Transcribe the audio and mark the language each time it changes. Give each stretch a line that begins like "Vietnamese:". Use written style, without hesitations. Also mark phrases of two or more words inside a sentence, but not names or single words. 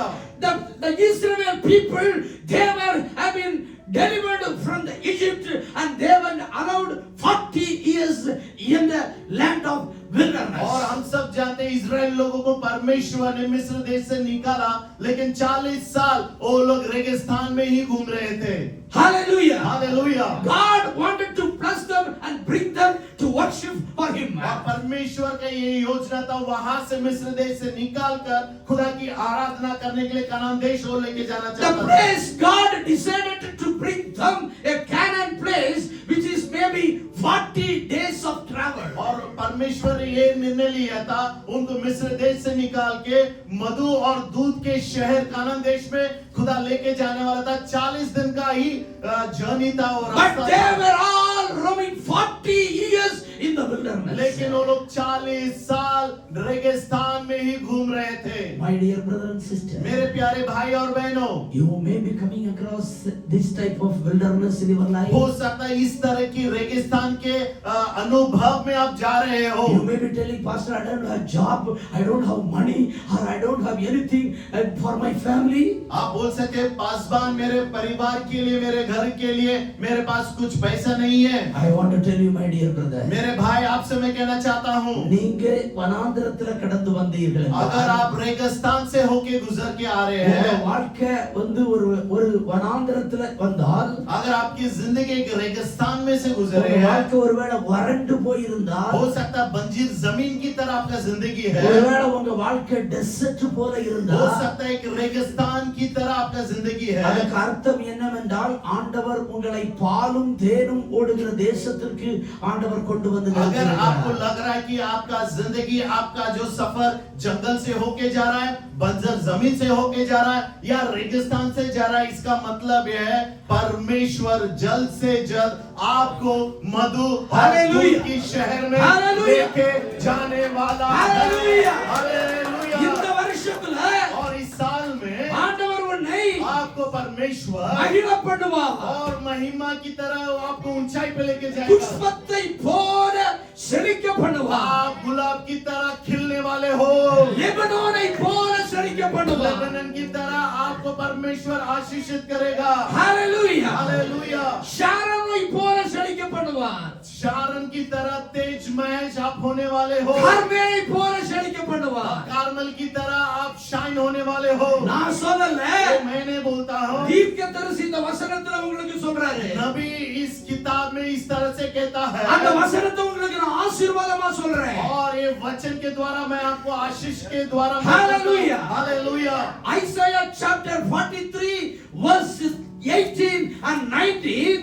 English: The Israel people, have been delivered from the Egypt, and they were allowed 40 years in the land of wilderness.
Hindi: और हम सब जानते हैं इजराइल लोगों को परमेश्वर ने मिस्र देश से निकाला, लेकिन 40 साल वो लोग रेगिस्तान में ही घूम रहे थे।
English: Hallelujah.
Hindi: हालेलुया।
English: God wanted to bless them and bring them to worship for Him.
Hindi: और परमेश्वर का ये योजना था, वहां से मिस्र देश से निकाल कर खुदा की आराधना करने के लिए कनान देश को लेके जाना
English: The
Hindi: चाहता था।
English: place God decided to bring them, a Canaan place, which is maybe 40 days of travel.
Hindi: और परमेश्वर ने ये निर्णय लिया था उनको मिस्र देश से निकाल के मधु और दूध के शहर कनान देश में खुदा लेके जाने वाला था। 40 दिन का ही जर्नी था और
English: But
Hindi: रास्ता
English: they
Hindi: था।
English: were all roaming 40 years in the wilderness.
Hindi: लेकिन वो लोग 40 साल रेगिस्तान में ही घूम रहे थे।
English: My dear brother and sister,
Hindi: मेरे प्यारे भाई और बहनों,
English: you may be coming across this type of wilderness in your life.
Hindi: हो सकता है इस तरह की रेगिस्तान के अनुभव में आप जा रहे हो।
English: You may be telling, Pastor, I don't have job, I don't have money, or I don't have anything for my family.
Hindi: आप बोल सकते हैं, पासवान, मेरे परिवार के लिए, मेरे घर के लिए मेरे पास कुछ पैसा नहीं है।
English: I want to tell you, my dear brother,
Hindi: मेरे भाई, आपसे मैं कहना चाहता हूँ,
Tamil: நீங்க வனாந்திரத்துல கடந்து வந்தீர்கள்
Hindi: अगर आप रेगिस्तान से होके गुजर के आ रहे
Tamil: உங்க
Hindi: हैं,
Tamil: வாழ்க்கை வந்து ஒரு வனாந்திரத்துல வந்தால்,
Hindi: अगर आपकी जिंदगी एक रेगिस्तान में से गुजरे
Tamil: உங்க
Hindi: हैं,
Tamil: வாழ்க்கை ஒருவேளை வறண்டு போயிருந்தால்,
Hindi: हो सकता है बंजीर जमीन की तरह आपका जिंदगी है,
Tamil: ஒருவேளை உங்க வாழ்க்கை டெசர்ட் போல
Hindi: हो
Tamil: இருந்தால்,
Hindi: सकता है एक रेगिस्तान की तरह आपका जिंदगी है।
Tamil: அதுக்கு அர்த்தம் என்னவென்றால் ஆண்டவர் உங்களை பாலும் தேனும் ஓடுகிற தேசத்திற்கு ஆண்டவர் கொண்டு வந்து
Hindi: अगर आपको
Tamil: நிறுத்தியிருக்கிறார்.
Hindi: लग रहा है कि आपका जिंदगी, आपका जो सफर जंगल से होके जा रहा है, बंजर जमीन से होके जा रहा है, या रेगिस्तान से जा रहा है, इसका मतलब यह है परमेश्वर जल्द से जल्द आपको मधु और हालेलुया। दूध की शहर में हालेलुया। लेके जाने वाला है। हालेलुया। हालेलुया।
Tamil: இந்த வருஷத்துல
Hindi: और इस साल में
Tamil: ஆண்டவர் உன்னை
Hindi: आपको परमेश्वर
Tamil: மகிழ பண்ணுவார்.
Hindi: और महिमा की तरह वो आपको ऊंचाई पे लेके जाएगा।
Tamil: புஷ்பத்தை போல செழிக்க பண்ணுவார்.
Hindi: आप गुलाब की तरह खिलने वाले हो,
Tamil: லெபனோனை போல செழிக்க பண்ணுவார்.
Hindi: लेबनन की तरह आपको परमेश्वर आशीषित करेगा।
Tamil: ஹalleluya.
Hindi: हालेलुया।
Tamil: ஷாரோனை போல செழிக்க பண்ணுவார்.
Hindi: शारन की तरह तेज महज आप होने वाले हो,
Tamil: கர்மேலை போல செழிக்க பண்ணுவார்.
Hindi: कार्मल की तरह आप शाइन होने वाले हो।
Tamil: நான் சொல்லல,
Hindi: तो मैंने बोलता हूँ,
Tamil: தீர்க்கதரிசி இந்த வசனத்துல உங்களுக்கு சொல்றாரு.
Hindi: नबी इस किताब में इस तरह से कहता
Tamil: அந்த
Hindi: है,
Tamil: வசனத்தை உங்களுக்கு நான் ஆசீர்வாதமா சொல்றேன்.
Hindi: और ये वचन के द्वारा मैं आपको आशीष के द्वारा हालेलुया। हालेलुया।
English: Isaiah chapter 43 verses 18 and 19.